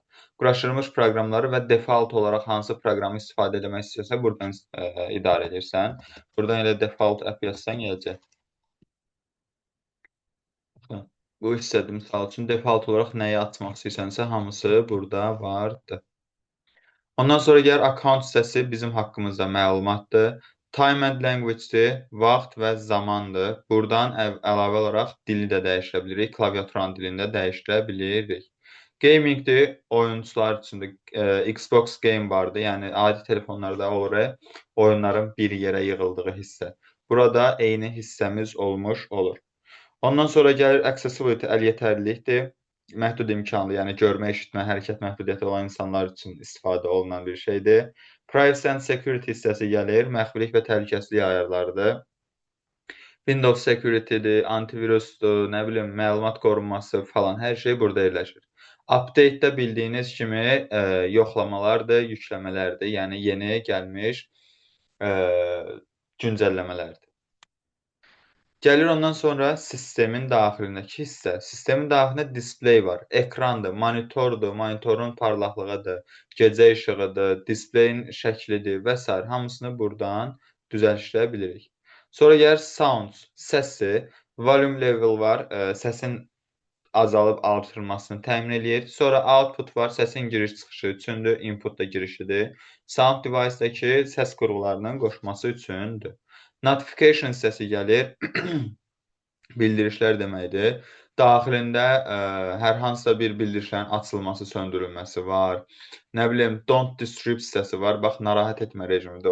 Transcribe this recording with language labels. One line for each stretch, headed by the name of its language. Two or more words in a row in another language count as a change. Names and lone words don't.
Azerbaijani: Quraşdırılmış proqramları və default olaraq hansı proqramı istifadə etmək istəyirsə, buradan idarə edirsən. Buradan elə
English: default app
Azerbaijani: yazsan gələcək. Bu hissədə misal üçün default olaraq nəyi açmaq istəyirsənsə, hamısı burada vardır. Ondan sonra gəlir account hissəsi bizim haqqımızda məlumatdır.
English: Time and language-
Azerbaijani: dir, vaxt və zamandır. Buradan əlavə olaraq dili də dəyişdirə bilirik, klaviaturanın dilini də dəyişdirə bilirik. Gaming-dir, oyunçular üçün də Xbox Game vardır, yəni adi telefonlarda olur, oyunların bir yerə yığıldığı hissə. Burada eyni hissəmiz olmuş olur. Ondan sonra gəlir accessibility, əl yetərlilikdir. Məhdud imkanlı, yəni görmə, eşitmə, hərəkət məhdudiyyəti olan insanlar üçün istifadə olunan bir şeydir.
English: Privacy and security
Azerbaijani: hissəsi gəlir, məxfilik və təhlükəsizlik ayarlarıdır. Windows security'dir, antivirusdur, nə bilim, məlumat qorunması falan, hər şey burada yerləşir. Update-də bildiyiniz kimi yoxlamalardır, yükləmələrdir, yəni yeni gəlmiş güncəlləmələrdir. Gəlir ondan sonra sistemin daxilindəki hissə. Sistemin daxilində display var, ekrandır, monitordur, monitorun parlaqlığıdır, gecə işığıdır, displeyin şəklidir və s. hamısını buradan düzəlişdirə bilirik. Sonra gəlir sounds, səsi,
English: volume level
Azerbaijani: var, səsin azalıb artırılmasını təmin eləyir. Sonra output var, səsin giriş-çıxışı üçündür, input da girişidir.
English: Sound device-
Azerbaijani: dəki səs qurğularının qoşması üçündür. Notification hissəsi gəlir, bildirişlər deməkdir. Daxilində hər hansısa bir bildirişlərin açılması, söndürülməsi var. Nə bilim,
English: don't disturb
Azerbaijani: hissəsi var, bax, narahat etmə rejimidir.